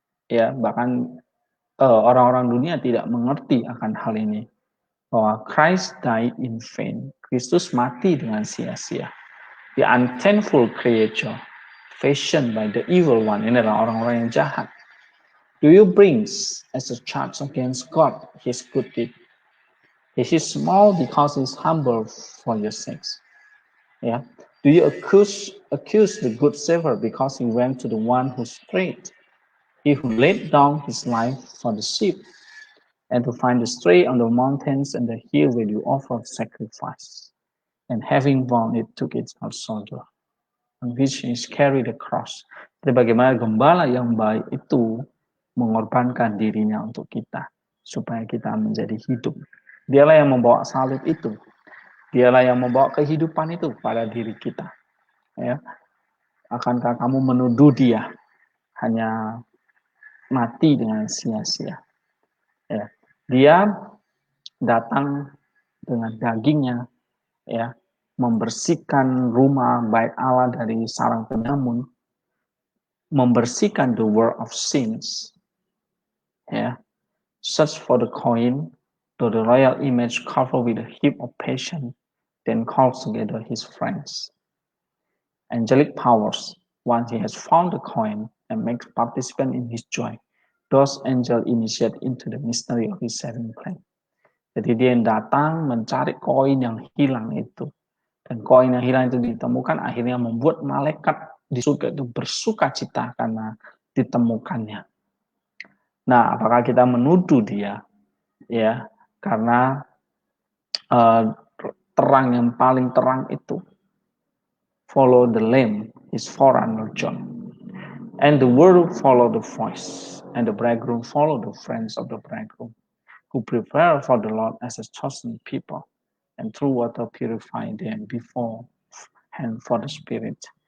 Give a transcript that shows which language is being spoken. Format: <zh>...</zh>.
<id>Ya, bahkan orang-orang dunia tidak mengerti akan hal ini, bahwa</id> <en>Christ died in vain.</en> <id>Kristus mati dengan sia-sia.</id> <en>The unthankful creature fashioned by the evil one.</en> <id>Ini adalah orang-orang yang jahat.</id> <en>Do you bring as a charge against God his good deed? He is small because he is humble for your sakes. Yeah. Do you accuse the good Savior because he went to the one who strayed? He who laid down his life for the sheep, and to find the stray on the mountains and the hill where you offer sacrifice. And having found it, took it out soldier, on which he carried the cross.</en> <id>Jadi bagaimana gembala yang baik itu mengorbankan dirinya untuk kita, supaya kita menjadi hidup. Dialah yang membawa salib itu. Dialah yang membawa kehidupan itu pada diri kita. Ya. Akankah kamu menuduh dia hanya mati dengan sia-sia? Ya. Dia datang dengan dagingnya, ya, membersihkan rumah bait Allah dari sarang penyamun, membersihkan</id> <en>the world of sins,</en> <id>ya.</id> <en>Search for the coin, to the royal image covered with a heap of passion, then calls together his friends. Angelic powers, once he has found the coin and makes participant in his joy, those angels initiate into the mystery of his saving plan.</en> <id>Jadi dia yang datang mencari koin yang hilang itu. Dan koin yang hilang itu ditemukan, akhirnya membuat malaikat di surga itu bersuka-cita karena ditemukannya. Nah, apakah kita menuduh dia, ya, karena terang yang paling terang itu,</id> <en>follow the Lamb, his forerunner John, and the world follow the voice, and the bridegroom follow the friends of the bridegroom, who prepare for the Lord as a chosen people, and through water purify them before and for the Spirit.</en>